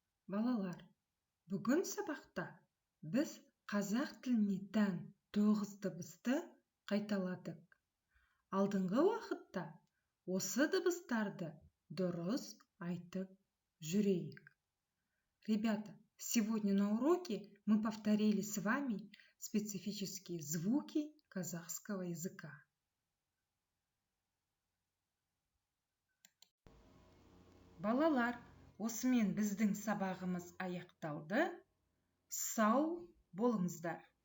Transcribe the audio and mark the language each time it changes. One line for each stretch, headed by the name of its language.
Kazakh: Балалар, бүгін сабақта біз қазақ тіліне тән 9 дыбысты қайталадық. Алдыңғы уақытта осы дыбыстарды дұрыс айтып жүрейік.
Russian: Ребята, сегодня на уроке мы повторили с вами специфические звуки казахского языка.
Kazakh: Балалар, осымен біздің сабағымыз аяқталды. Сау болыңыздар.